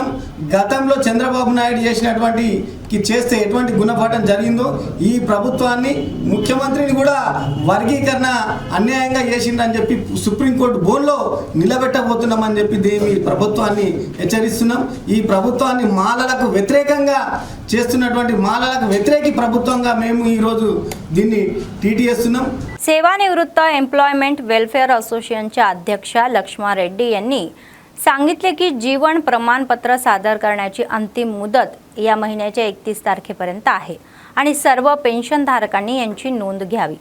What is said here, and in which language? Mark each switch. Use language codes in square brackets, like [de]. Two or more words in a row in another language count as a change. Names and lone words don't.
[te] గతంలో చంద్రబాబు నాయుడు చేస్తే ఎటువంటి గుణపాఠం జరిగిందో ఈ ప్రభుత్వాన్ని ముఖ్యమంత్రిని కూడా వర్గీకరణ అన్యాయంగా చేసిందని చెప్పి సుప్రీంకోర్టు బోన్లో నిలబెట్టబోతున్నామని చెప్పి ఈ ప్రభుత్వాన్ని హెచ్చరిస్తున్నాం. ఈ ప్రభుత్వాన్ని మాలలకు వ్యతిరేకంగా చేస్తున్నటువంటి మాలలకు వ్యతిరేకి ప్రభుత్వంగా మేము ఈరోజు దీన్ని टीटीएస్తున్నాం. [mr] सेवानिवृत्त एम्प्लॉयमेंट वेलफेअर असोसिएशनच्या अध्यक्ष लक्ष्मा रेड्डी यांनी सांगितले की जीवन प्रमाणपत्र सादर करण्याची अंतिम मुदत या महिन्याच्या 31 तारखेपर्यंत आहे आणि सर्व पेन्शनधारकांनी यांची नोंद घ्यावी.